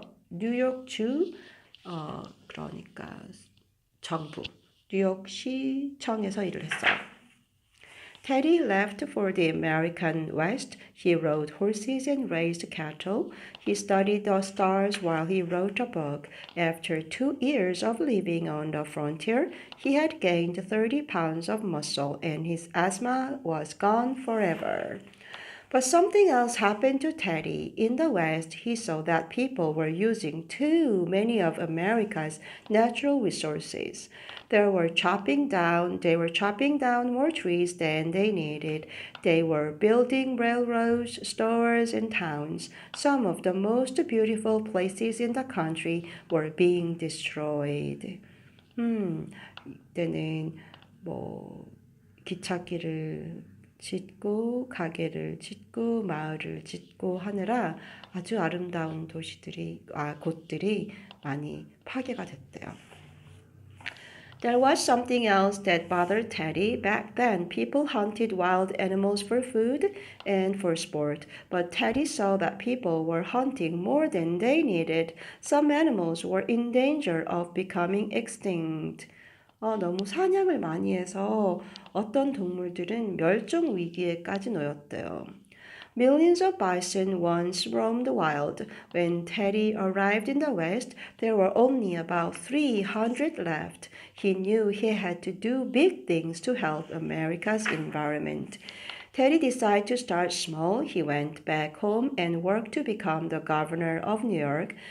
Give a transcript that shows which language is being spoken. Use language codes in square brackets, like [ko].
[ko] 뉴욕주, 그러니까 정부, 뉴욕시청에서 일을 했어요. [en] Teddy left for the American West. He rode horses and raised cattle. He studied the stars while he wrote a book. After 2 years of living on the frontier, he had gained 30 pounds of muscle and his asthma was gone forever. But something else happened to Teddy. In the West, he saw that people were using too many of America's natural resources. They were chopping down more trees than they needed. They were building railroads, stores, and towns. Some of the most beautiful places in the country were being destroyed. [ko] 이때는 기찻길을 짓고 가게를 짓고 마을을 짓고 하느라 아주 아름다운 곳들이 많이 파괴가 됐대요. [en] There was something else that bothered Teddy. Back then, people hunted wild animals for food and for sport, but Teddy saw that people were hunting more than they needed. Some animals were in danger of becoming extinct. [ko] 너무 사냥을 많이 해서 어떤 동물들은 멸종 위기에까지 놓였대요. [en] Millions of bison once roamed wild. When Teddy arrived in the West, there were only about 300 left. He knew he had to do big things to help America's environment. Teddy decided to start small. He went back home and worked to become the governor of New York.